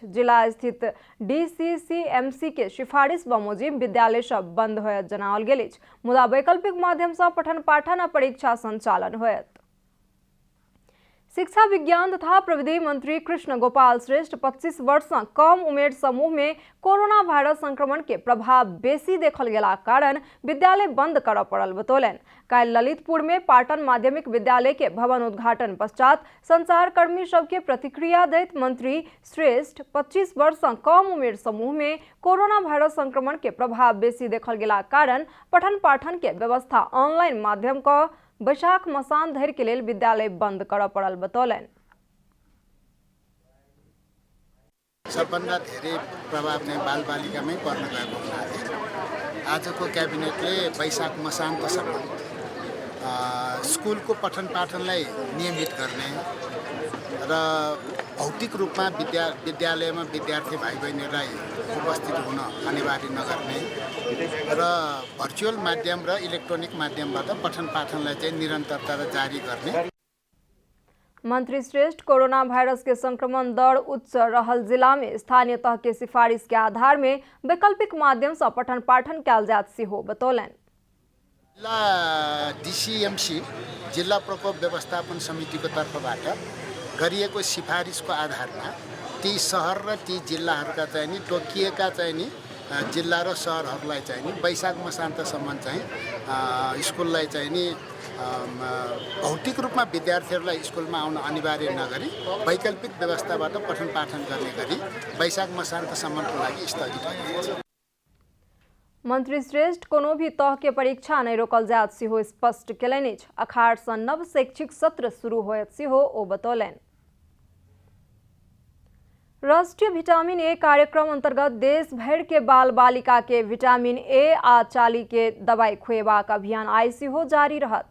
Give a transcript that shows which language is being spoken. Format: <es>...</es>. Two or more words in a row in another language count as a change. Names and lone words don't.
<mai>जिला स्थित डीसीसीएमसी के सिफारिश बमोजिम विद्यालय सब बंद होयत जनाओल गेल अछि, मुदा वैकल्पिक माध्यम सँ पठन पाठन आ परीक्षा संचालन होयत। शिक्षा विज्ञान तथा प्रविधि मंत्री कृष्ण गोपाल श्रेष्ठ 25 वर्ष से कम उमेर समूह में कोरोना वायरस संक्रमण के प्रभाव बेसी देखल गेला कारण विद्यालय बंद करऽ पड़ल बतौलन। काल्हि ललितपुर में पाटन माध्यमिक विद्यालय के भवन उद्घाटन पश्चात संचारकर्मी सबके प्रतिक्रिया दैत मंत्री श्रेष्ठ 25 वर्ष से कम उमेर समूह में कोरोना वायरस संक्रमण के प्रभाव बेसी देखल गेला कारण पठन पाठन के व्यवस्था ऑनलाइन माध्यम का बैसाख मसान धरि के लेल विद्यालय बंद करऽ पड़ल बतौलन।</mai> <ne>सबभन्दा धेरै प्रभाव नै बालबालिकामै पर्न गएको हुनाले आजको क्याबिनेटले बैशाख मसान्तसम्म स्कुलको पठन पाठनलाई नियमित गर्ने र भौतिक रूपमा विद्यालयमा विद्यार्थी भाइ बहिनीलाई उपस्थित हुन अनिवार्य नगर्ने र भर्चुअल माध्यम र इलेक्ट्रोनिक माध्यमबाट पठन पाठनलाई चाहिँ निरन्तरता जारी गर्ने।</ne> <mai>मंत्री श्रेष्ठ कोरोना वायरस के संक्रमण दर उच्च रहल जिला में स्थानीय तह के सिफारिश के आधार में वैकल्पिक माध्यम से पठन पाठन कयल जात सेहो बतौलन।</mai> <ne>जिल्ला डीसीएमसी जिल्ला प्रकोप व्यवस्थापन समितिको तर्फबाट गरिएको सिफारिसको आधारमा ती सहर र ती जिल्लाहरूका चाहिँ नि तोकिएका चाहिँ नि जिल्ला र सहरहरूलाई चाहिँ नि बैशाख मसान्तसम्म चाहिँ स्कुललाई चाहिँ नि भौतिक रूपमा विद्यार्थीहरूलाई स्कुलमा आउन अनिवार्य नगरी वैकल्पिक व्यवस्थाबाट पठन पाठन गर्ने गरी बैशाख मसान्तसम्मको लागि स्थगित गरिएको छ।</ne> <mai>मंत्री श्रेष्ठ कोनो भी तह के परीक्षा नहीं रोकल जात सेहो स्पष्ट केलनि अछि। अखाड़ सँ नव शैक्षिक सत्र शुरू होयत सेहो ओ बतौलन। राष्ट्रीय विटामिन ए कार्यक्रम अंतर्गत देश भर के बाल बालिका के विटामिन ए आ चाली के दवाई खुएबाक अभियान आई सेहो जारी रहत।</mai>